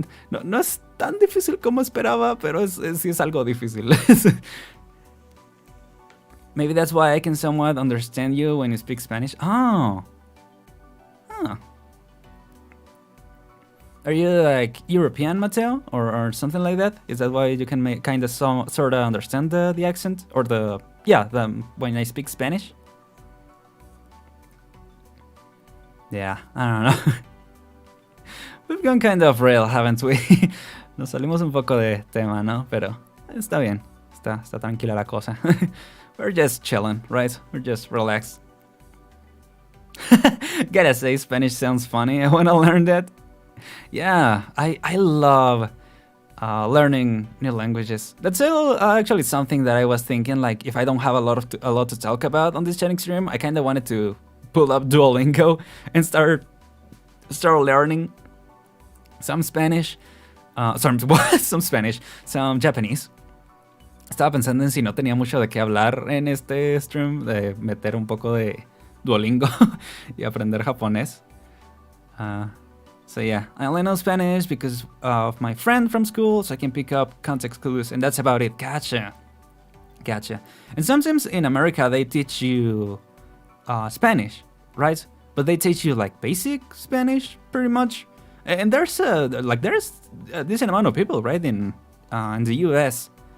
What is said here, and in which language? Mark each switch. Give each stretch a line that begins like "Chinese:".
Spanish: No es tan difícil como esperaba, pero sí es algo difícil.
English: Maybe that's why I can somewhat understand you when you speak Spanish. Oh. Huh. Are you like European, Mateo? Or something like that? Is that why you can kind of sort of understand the accent? Or when I speak Spanish? Yeah, I don't know. We've gone kind of real, haven't we?
Spanish: Nos salimos un poco de tema, ¿no? Pero está bien. Está tranquila la cosa.
English: We're just chilling, right? We're just relaxed. Gotta say, Spanish sounds funny. I wanna learn that. Yeah, I love learning new languages. That's actually something that I was thinking. Like, if I don't have a lot to talk about on this chatting stream, I kind of wanted to pull up Duolingo and start learning some Spanish. Some Spanish, some Japanese.
Spanish: Estaba pensando en si no tenía mucho de qué hablar en este stream, de meter un poco de Duolingo y aprender japonés.
English: So yeah, I only know Spanish because of my friend from school, so I can pick up context clues, and that's about it. Gotcha. And sometimes in America they teach you Spanish, right? But they teach you like basic Spanish, pretty much. And there's a decent amount of people, right, in the U.S.